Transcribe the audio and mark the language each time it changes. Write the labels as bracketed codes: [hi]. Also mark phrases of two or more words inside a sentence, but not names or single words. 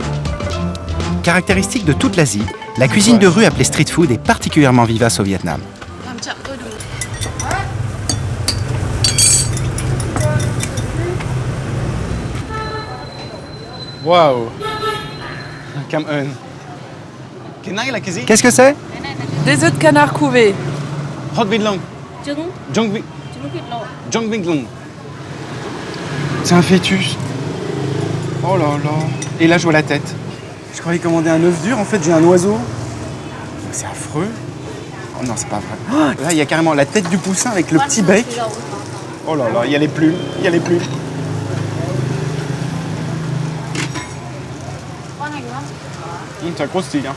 [fr] Caractéristique de toute l'Asie, la cuisine de rue appelée [en] street food [fr] est particulièrement vivace au Vietnam. Waouh! [vi] Cam Un. [fr] Qu'est-ce que c'est? Des œufs de canard couvés. [vi] Hot vịt lông. Jong vịt lông. [fr] C'est un fœtus. Oh là là. Et là, je vois la tête. Je croyais commander un œuf dur, en fait, j'ai un oiseau. C'est affreux. Oh non, c'est pas vrai. Oh, là, il y a carrément la tête du poussin avec le petit bec. Oh là là, il y a les plumes. Ça croustille. Hein.